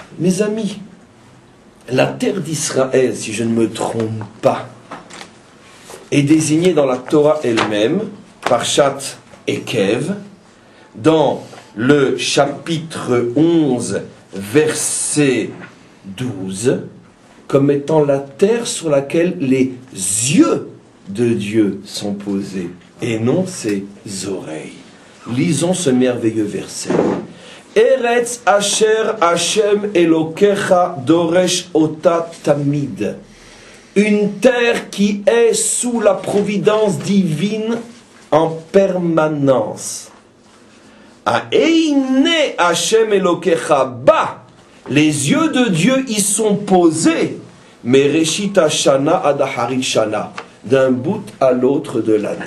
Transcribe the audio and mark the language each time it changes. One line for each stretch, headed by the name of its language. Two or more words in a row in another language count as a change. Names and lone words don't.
French: Mes amis, la terre d'Israël, si je ne me trompe pas, est désignée dans la Torah elle-même, Parshat Ekev, dans le chapitre 11, verset 12, comme étant la terre sur laquelle les yeux de Dieu sont posés, et non ses oreilles. Lisons ce merveilleux verset.
Hebrew: ארץ אשר ה' אלוקיך דורש אותה תמיד.
French: Une terre qui est sous la providence divine en permanence.
Hebrew: עיני ה' אלוקיך בה.
French: Les yeux de Dieu y sont posés, mais
Hebrew: מרשית שנה עד אחרית שנה,
French: d'un bout à l'autre de l'année.